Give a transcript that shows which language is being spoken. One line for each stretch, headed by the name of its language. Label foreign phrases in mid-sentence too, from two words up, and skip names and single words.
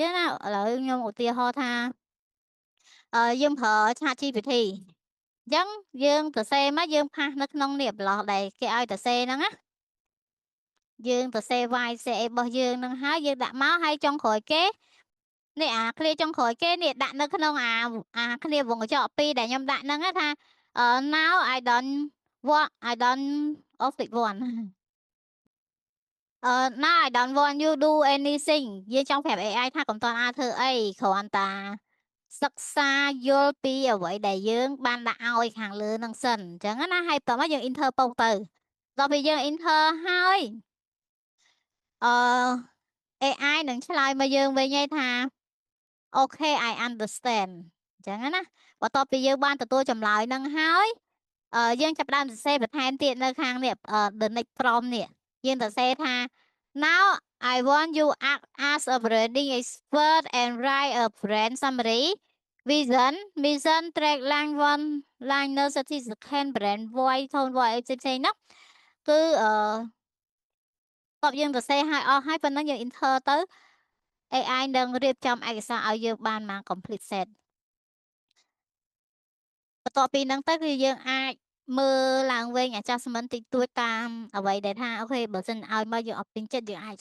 Khmer: ទេណាឥឡូវខ្ញុំឧទាហរណ៍ថាយើងប្រើ Chat GPT អញ្ចឹងយើងសរសេរមកយើងផាសនៅក្នុងនេះ blog ដែលគេឲ្យសរសេរហ្នឹងណាយើងសរសេរ why សេអីរបស់យើងហ្នឹងហើយយើងដាក់មកហើយចុងក្រោយគេនេះឃ្លាចុងក្រោយគេនេះដាក់នៅក្នុងឃ្លាវងកញ្ចក់2ដែលខ្ញុំដាក់ហ្នឹងថា
English: now I don't office one now I don't want you do anything
Khmer: យើងចង់ប្រាប់ AI ថាកុំតន់ធ្វើអីគ្រាន់តែសិក្សាយល់ពីអ្វីដែលយើងបានដាក់ឲ្យខាងលើនឹងសិនអញ្ចឹងណាហើយបន្តមកយើង enter ពុកទៅដល់ពេលយើង enter ហើយ AI នឹងឆ្លើយមកយើងវិញឯថា
English: Okay I understand
Khmer: អញ្ចឹងណាបន្ទាប់ពីយើងបានទទួលចម្លើយនឹងហើយយើងចាប់ផ្ដើមសរសេរបន្ថែមទៀតនៅខាងនេះ
English: the next prompt
Khmer: នេះយើងសរសេរថា
English: now I want you act as a branding expert and write a brand summary vision mission tagline one liner certificate brand voice tone voice
Khmer: អីផ្សេងៗនោះគឺ តបយើងសរសេរឲ្យអស់ហើយប៉ុណ្ណឹងយើង enter ទៅ AI នឹងរៀបចំឯកសារឲ្យយើងបានមក
English: complete set
Khmer: បន្ទាប់ពីហ្នឹងទៅគឺយើងអាចមើលឡើងវិញ adjustment តិចតួចតាមអ្វីដែលថាអូខេបើសិនឲ្យមកយើងអត់ពេញចិត្តយើងអាច